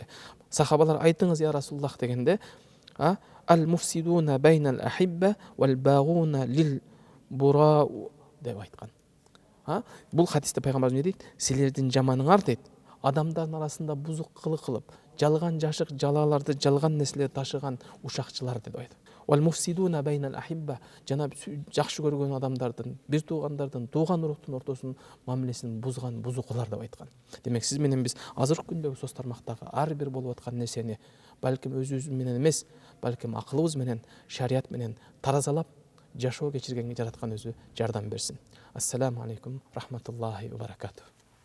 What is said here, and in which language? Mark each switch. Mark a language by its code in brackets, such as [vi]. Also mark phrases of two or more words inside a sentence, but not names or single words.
[ky] Сахабалар айтыңыз [ar] يا رسول الله [ky] дегенде, [ar] "المفسدون بين الأحبة والباغون للبرآء" [ky] деп айткан. Бул хадисте пайгамбарыбыз эмне дейт? Силердин жаманыңар дейт, адамдардын арасында бузук кылык кылып, жалган жашык жалаларды, жалган нерселерди ташыган ушакчылар деп айтат. [ar] Wal mufsiduna baynal ahibba, [ky] жана жакшы көргөн адамдардын, бир туугандардын, тууган уруктун ортосунун мамилесин бузган бузукулар деп айткан. Демек сиз менен биз азыркы күндөгү соц тармактагы ар бир болуп аткан нерсени балким өзүбүз менен эмес, балким акылыбыз менен, шарият менен таразалап жашоо кечиргенге жараткан өзү жардам берсин. [ar] السلام عليكم ورحمة الله وبركاته.